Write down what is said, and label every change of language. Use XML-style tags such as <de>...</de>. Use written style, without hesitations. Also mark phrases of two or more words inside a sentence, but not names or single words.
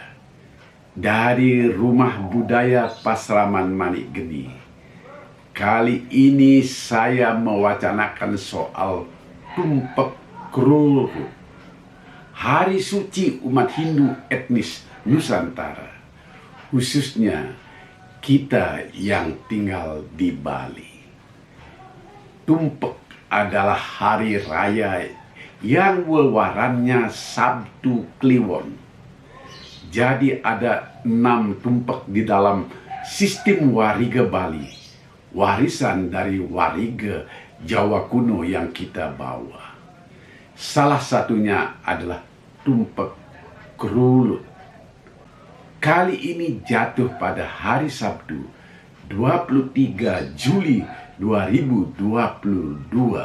<id>Dari Rumah Budaya Pasraman Manik Geni, kali ini saya mewacanakan soal Tumpek Krul, hari suci umat Hindu etnis Nusantara, khususnya kita yang tinggal di Bali. Tumpek adalah hari raya yang wewarannya Sabtu Kliwon. Jadi ada 6 tumpek di dalam sistem wariga Bali, warisan dari wariga Jawa kuno yang kita bawa. Salah satunya adalah Tumpek Krul. Kali ini jatuh pada hari Sabtu 23 Juli 2022.</id>